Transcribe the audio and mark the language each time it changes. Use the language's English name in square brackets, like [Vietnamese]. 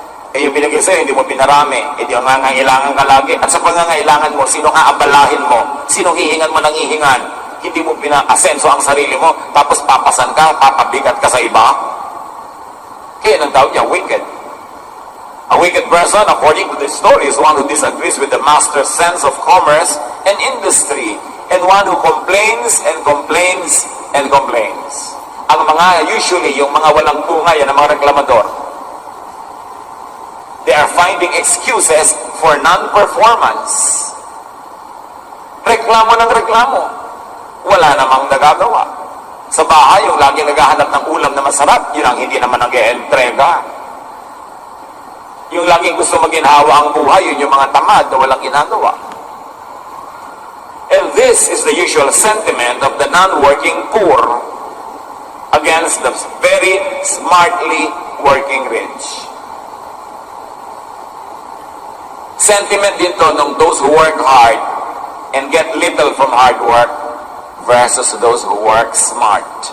[Filipino] Eh yung binigay sa'yo, hindi mo pinarami. Eh di ang nangangailangan ka lagi. At sa pangangailangan mo, sino ka abalahin mo? Sino hihingan mo ng hihingan? Hindi mo pina-asenso ang sarili mo, tapos papasan ka, papabigat ka sa iba. Kaya ang tawag niya, wicked. [English] A wicked person, according to this story, is one who disagrees with the master's sense of commerce and industry, and one who complains and complains and complains. [Filipino] Ang mga, usually, yung mga walang bunga, yan ang mga reklamador. [English] They are finding excuses for non-performance. [Filipino] Reklamo ng reklamo. Wala namang nagagawa. Sa bahay, yung lagi naghahanap ng ulam na masarap, yun ang hindi naman nag-e-entrega. Yung laging gusto maginhawa ang buhay, yun yung mga tamad na walang ginagawa. [English] And this is the usual sentiment of the non-working poor against the very smartly working rich. Sentiment [Filipino] dito ng [English] those who work hard and get little from hard work versus those who work smart.